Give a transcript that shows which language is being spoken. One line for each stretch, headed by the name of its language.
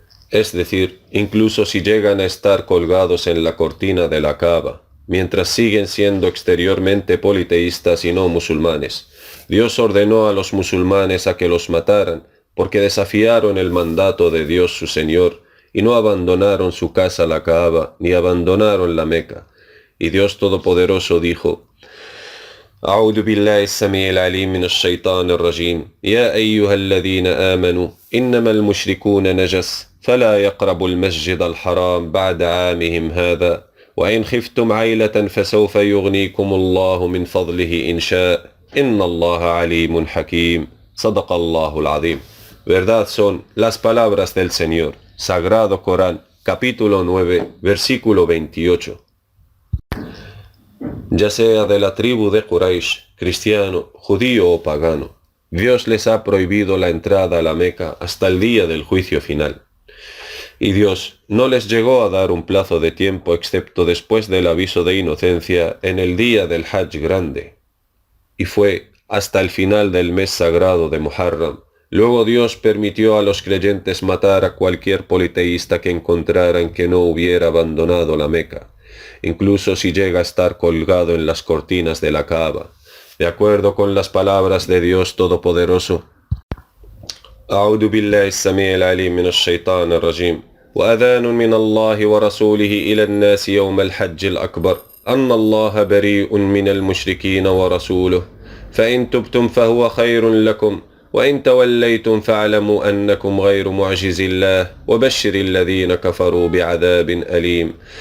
Spanish: Es decir, incluso si llegan a estar colgados en la cortina de la Kaaba, mientras siguen siendo exteriormente politeístas y no musulmanes. Dios ordenó a los musulmanes a que los mataran, porque desafiaron el mandato de Dios su Señor, y no abandonaron su casa la Kaaba, ni abandonaron la Meca. Y Dios Todopoderoso dijo,
Arabic: أعوذ بالله السميع العليم من الشيطان الرجيم يا أيها الذين آمنوا إنما المشركون نجس فلا يقربوا المسجد الحرام بعد عامهم هذا وإن خفتم عيلة فسوف يغنيكم الله من فضله إن شاء إن الله عليم حكيم صدق الله العظيم.
Spanish: Verdad son las palabras del Señor, Sagrado Corán, capítulo 9, versículo 28. Ya sea de la tribu de Quraysh, cristiano, judío o pagano, Dios les ha prohibido la entrada a la Meca hasta el día del juicio final. Y Dios no les llegó a dar un plazo de tiempo excepto después del aviso de inocencia en el día del Hajj grande. Y fue hasta el final del mes sagrado de Muharram. Luego Dios permitió a los creyentes matar a cualquier politeísta que encontraran que no hubiera abandonado la Meca, incluso si llega a estar colgado en las cortinas de la Kaaba, de acuerdo con las palabras de Dios Todopoderoso.
Arabic: أعوذ بالله السميع العليم من الشيطان الرجيم وأذان من الله ورسوله إلى الناس يوم الحج الأكبر أن الله بريء من المشركين ورسوله فإن تبتم فهو خير لكم وإن توليتم فاعلموا أنكم غير معجز الله وبشر الذين كفروا بعذاب أليم